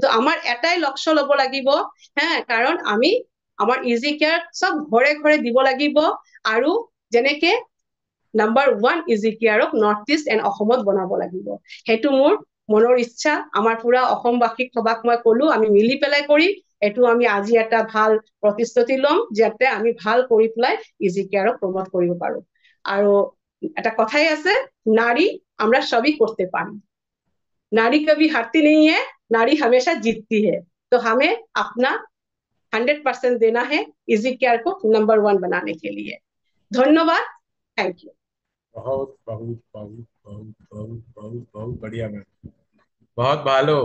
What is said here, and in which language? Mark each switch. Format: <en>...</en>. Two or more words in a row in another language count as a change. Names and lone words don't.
<as>কিন্তু আমাৰ এটাই লক্ষ্য ল'ব লাগিব, হ্যাঁ, কাৰণ আমি আমাৰ ইজি কেয়াৰ চব ঘৰে ঘৰে দিব লাগিব আৰু যেনেকে নাম্বাৰ 1 ইজি কেয়াৰক</as> <en>north east</en> <as>এণ্ড অসমত বনাব লাগিব। সেইটো মোৰ মনৰ ইচ্ছা। আমাৰ পুৰা অসমবাসীক সবাক মই কলো আমি মিলি পেলাই কৰি এইটো আমি আজি এটা ভাল প্ৰতিশ্ৰুতি ল'ম যাতে আমি ভাল কৰি পেলাই ইজি কেয়াৰক প্ৰমোট কৰিব পাৰো। আৰু এটা কথাই আছে,</as> <bn>নারী আমরা সবই করতে পারি,</bn> <hi>नारी कभी हारती नहीं है, नारी हमेशा जीतती है। तो हमें अपना 100% देना है इजी केयर को नंबर 1 बनाने के लिए। धन्यवाद,</hi> <en>thank you.</en> <hi>बहुत बहुत बहुत बहुत बहुत बहुत बहुत बढ़िया मैम, बहुत भालो।</hi>